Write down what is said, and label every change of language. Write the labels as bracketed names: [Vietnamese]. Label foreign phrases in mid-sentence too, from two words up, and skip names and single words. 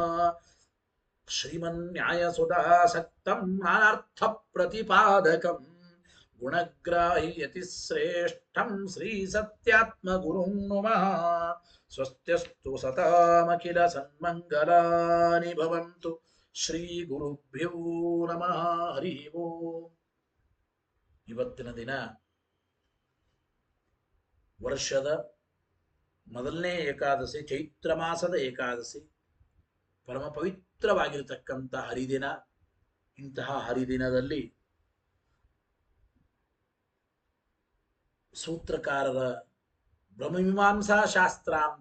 [Sanskrit] श्रीमन्न्यायसुधासक्तं नानार्थप्रतिपादकं गुणग्राह्यतिश्रेष्ठं श्रीसत्यात्मगुरुं नुमः स्वस्त्यस्तु सतामखिल सन्मङ्गलानि भवन्तु ಶ್ರೀ ಗುರುಭ್ಯೋ ನಮಃ ಹರಿ ಓಂ. [Kannada] ಇವತ್ತಿನ ದಿನ ವರ್ಷದ ಮೊದಲನೇ ಏಕಾದಶಿ, ಚೈತ್ರ ಮಾಸದ ಏಕಾದಶಿ, ಪರಮ ಪವಿತ್ರವಾಗಿರತಕ್ಕಂಥ ಹರಿದಿನ. ಇಂತಹ ಹರಿದಿನದಲ್ಲಿ ಸೂತ್ರಕಾರರ ಬ್ರಹ್ಮಮೀಮಾಂಸಾ ಶಾಸ್ತ್ರ ಅಂತ